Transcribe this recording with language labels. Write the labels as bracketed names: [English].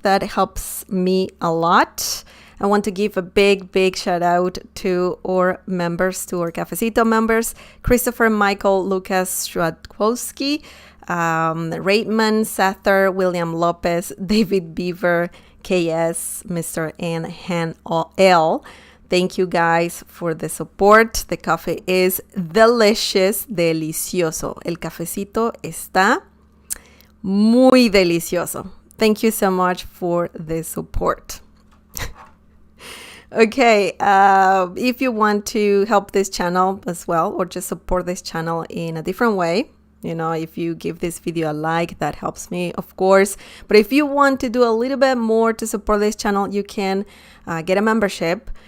[English] That helps me a lot. I want to give a big shout out to our members, to our Cafecito members: Christopher, Michael, Lucas, Stradkowski, Raitman, Sather, William Lopez, David Beaver, KS, Mr. and Han L. Thank you guys for the support. The coffee is delicious, delicioso. [Spanish] El cafecito está muy delicioso. [English] Thank you so much for the support. Okay, if you want to help this channel as well, or just support this channel in a different way, if you give this video a like, that helps me, of course. But if you want to do a little bit more to support this channel, you can get a membership.